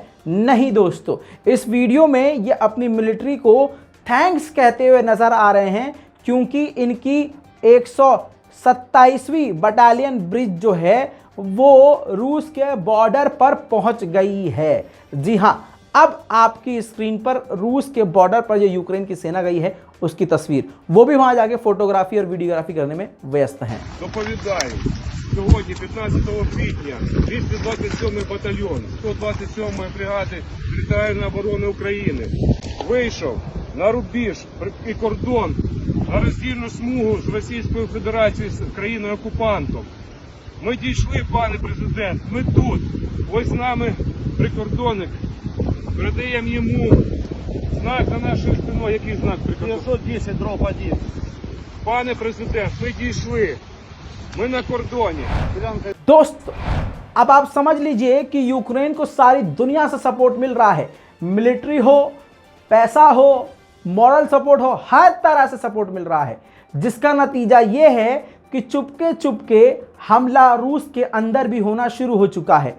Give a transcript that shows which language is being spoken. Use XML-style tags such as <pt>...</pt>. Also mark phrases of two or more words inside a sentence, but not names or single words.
<hi>नहीं दोस्तों, इस वीडियो में ये अपनी मिलिट्री को थैंक्स कहते हुए नजर आ रहे हैं, क्योंकि इनकी 127वीं</hi> <en>battalion bridge</en> <hi>जो है वो रूस के बॉर्डर पर पहुंच गई है। जी हाँ, अब आपकी स्क्रीन पर रूस के बॉर्डर पर जो यूक्रेन की सेना गई है उसकी तस्वीर, वो भी वहां जाके फोटोग्राफी और वीडियोग्राफी करने में व्यस्त हैं।</hi> <uk>Доповідаю. Сьогодні, 15 квітня, 227-й батальйон 127-ї бригади територіальної оборони України вийшов на рубіж і кордон, на роздільну смугу з Російською Федерацією, з країною-окупантом. Ми дійшли, пане президент, ми тут. Ось з нами прикордонник. Передаємо йому знак за нашою спиною. Який знак прикордонника? 910/1. Пане президент, ми дійшли. Мы на кордоне।</uk> <hi>दोस्त, अब आप समझ लीजिए कि यूक्रेन को सारी दुनिया से सपोर्ट मिल रहा है। मिलिट्री हो, पैसा हो,</hi> <en>moral support</en> <hi>हो, हर तरह से सपोर्ट मिल रहा है, जिसका नतीजा ये है कि चुपके चुपके हमला रूस के अंदर भी होना शुरू हो चुका है।</hi>